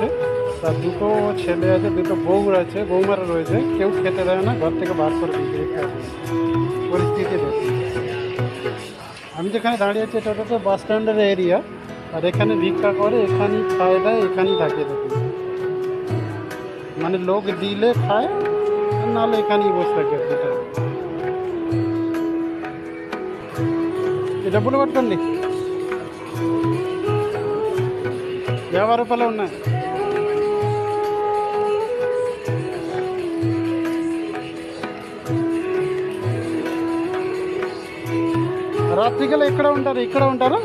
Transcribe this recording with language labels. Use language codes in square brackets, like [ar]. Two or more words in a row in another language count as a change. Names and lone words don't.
[bn] তার দুটো ছেলে আছে, দুটো বউ আছে, বৌমারা রয়েছে, কেউ খেতে দেয় না, ঘর থেকে বার করে দিচ্ছে। পরিস্থিতি দেখে আমি যেখানে দাঁড়িয়ে আছি এটা তো [en] bus stand area, [bn] আর এখানে ভিক্ষা করে, এখানেই খায় দেয়, এখানেই থাকে। দেখুন মানে লোক দিলে খায়, নাহলে এখানেই বসে থাকে। [te] డబ్బులు పట్టుకోండి, 50 రూపాయలు ఉన్నాయి. రాత్రికల్లా ఎక్కడ ఉంటారు? ఇక్కడ ఉంటారా?